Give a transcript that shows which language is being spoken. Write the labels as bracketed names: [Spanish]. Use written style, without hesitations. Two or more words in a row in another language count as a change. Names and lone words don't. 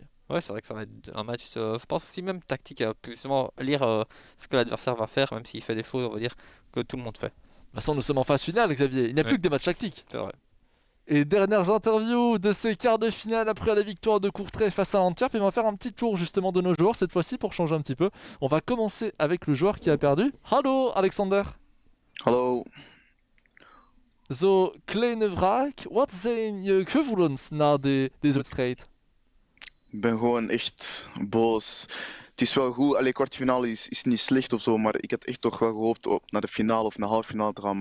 [French] Ouais, c'est vrai que ça va être un match, je pense aussi même tactique, plus justement lire ce que l'adversaire va faire, même s'il fait des choses, on va dire, que tout le monde fait. De toute façon, nous sommes en phase finale, Xavier. Il n'y a plus Ouais. que des matchs tactiques. C'est vrai. Et dernières interviews de ces quarts de finale après la victoire de Courtrai face à Antwerp. Et on va faire un petit tour justement de nos joueurs cette fois-ci pour changer un petit peu. On va commencer avec le joueur qui a perdu. [Dutch] Hallo Alexander. Hallo. Zo kleine vraag. Wat zijn je gevoelens na deze wedstrijd? Ik ben gewoon echt boos. Het is wel goed, allee, kwartfinale is niet slecht of zo, maar ik had echt toch wel gehoopt naar de finale of naar de halve finale te gaan.